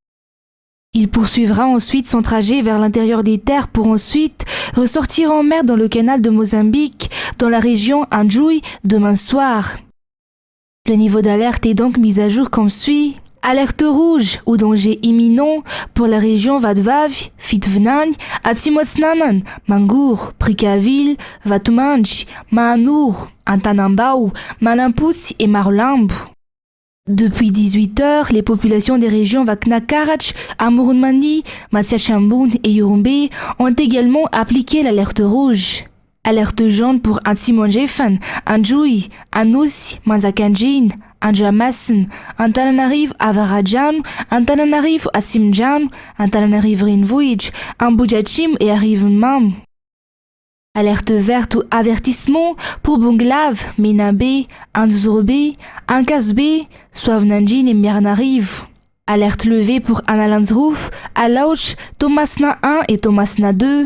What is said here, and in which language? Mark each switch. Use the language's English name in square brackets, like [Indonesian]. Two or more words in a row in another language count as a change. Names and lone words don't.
[French] Il poursuivra ensuite son trajet vers l'intérieur des terres pour ensuite ressortir en mer dans le canal de Mozambique, dans la région Anjouy demain soir. Le niveau d'alerte est donc mis à jour comme suit. Alerte rouge ou danger imminent pour la région Vadvav, Fitvnan, Atsimotsnanan, Mangour, Prikaville, Vatumanch, Maanour, Antanambao, Manampus et Marolamb. Depuis 18 heures, les populations des régions Vaknakarach, Amurunmani, Matsiachambun et Yurumbe ont également appliqué l'alerte rouge. Alerte jaune pour Antsimonjefan, Anjouy, Anous, Manzakanjin, Anjamassen, Antananarivo Avarajan, Antananarivo Asimjan, Antananarivo Rinvuij, Ambujachim et Arivunmam. Alerte verte ou avertissement pour Bunglav, Menabe, Anzurbe, Ankasbe, Swavnanjin et Mirnariv. Alerte levée pour Analanzrouf, Alauch, Thomasna 1 et Thomasna 2.